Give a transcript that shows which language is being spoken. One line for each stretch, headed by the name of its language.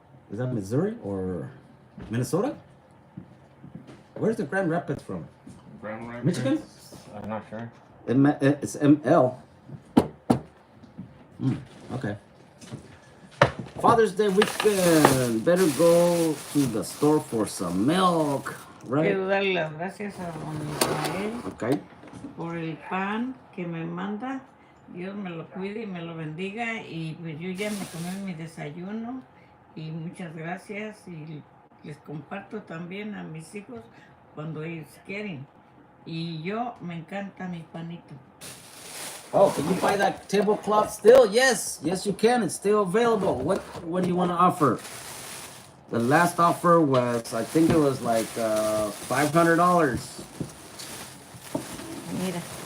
English: Is that Missouri or Minnesota? Where's the Grand Rapids from? Grand Rapids. Michigan? I'm not sure. It's ML. Okay. Father's Day weekend. Better go to the store for some milk, right?
Spanish: Quiero darle las gracias a don Israel
English: Okay.
Spanish: por el pan que me manda. Dios me lo cuide y me lo bendiga. Y pues yo ya me tomé mi desayuno. Y muchas gracias. Y les comparto también a mis hijos cuando ellos quieren. Y yo me encanta mi panito.
English: Oh, can you buy that tablecloth still? Yes, yes you can. It's still available. What do you want to offer? The last offer was, I think it was like $500.
Spanish: Mira.